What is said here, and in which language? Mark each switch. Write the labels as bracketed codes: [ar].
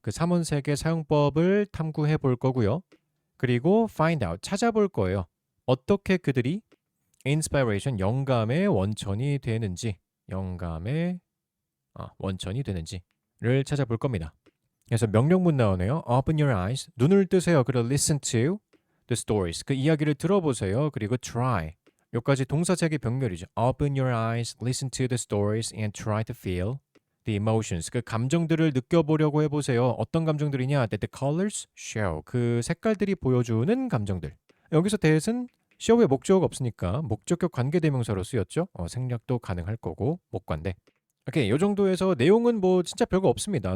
[ko] 그 삼원색의 사용법을 탐구해 볼 거고요. 그리고 [en] find out [ko] 찾아볼 거예요. 어떻게 그들이 inspiration 영감의 원천이 되는지 영감의 원천이 되는지를 찾아볼 겁니다. 그래서 명령문 나오네요. [en] Open your eyes. [ko] 눈을 뜨세요. 그리고 [en] listen to the stories. [ko] 그 이야기를 들어보세요. 그리고 try. 여기까지 동사책의 병렬이죠. [en] Open your eyes, listen to the stories, and try to feel the emotions. [ko] 그 감정들을 느껴보려고 해보세요. 어떤 감정들이냐? [en] That the colors show. [ko] 그 색깔들이 보여주는 감정들. 여기서 that은 show의 목적어가 없으니까 목적격 관계대명사로 쓰였죠. 생략도 가능할 거고 목관대. 오케이, 요 정도에서 내용은 뭐 진짜 별거 없습니다.